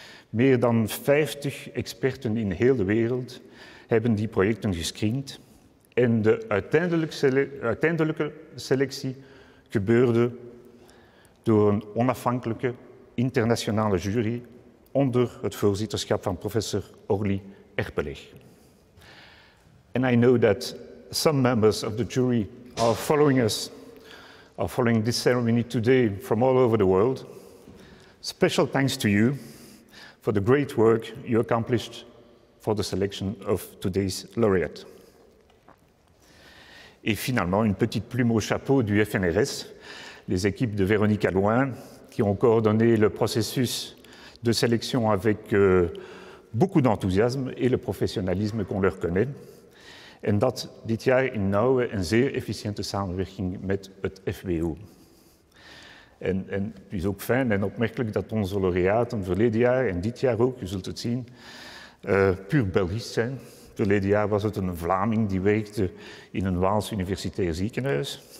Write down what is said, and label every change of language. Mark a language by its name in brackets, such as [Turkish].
[Dutch] Meer dan 50 experten in heel de wereld hebben die projecten gescreend en de uiteindelijke selectie gebeurde door een onafhankelijke internationale jury onder het voorzitterschap van professor Orly Erpeleg. [English] And I know that some members of the jury are following this ceremony today from all over the world. Special thanks to you for the great work you accomplished for the selection of today's laureate. [French] Et finalement, une petite plume au chapeau du FNRS, les équipes de Véronique Allouin, qui ont coordonné le processus de sélection avec beaucoup d'enthousiasme et le professionnalisme qu'on leur connaît. [Dutch] En dat dit jaar in nauwe en zeer efficiënte samenwerking met het FWO. En het is ook fijn en opmerkelijk dat onze laureaten verleden jaar en dit jaar ook, u zult het zien, puur Belgisch zijn. Verleden jaar was het een Vlaming die werkte in een Waals universitair ziekenhuis.